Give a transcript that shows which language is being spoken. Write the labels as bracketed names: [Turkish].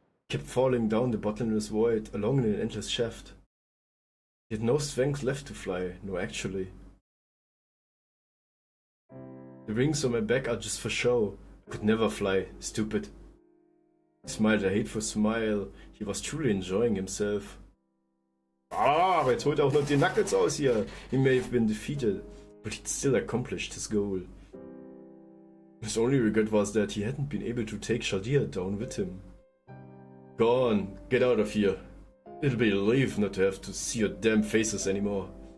[English] Kept falling down the bottomless void, along in an endless shaft. He had no strength left to fly, no actually. The rings on my back are just for show. I could never fly, stupid. He smiled a hateful smile. He was truly enjoying himself. [German] Ah, aber jetzt holt er auch noch die Knuckles aus hier. [English] He may have been defeated, but he'd still accomplished his goal. His only regret was that he hadn't been able to take Shadir down with him. Go on, get out of here. It'll be a relief not to have to see your damn faces anymore.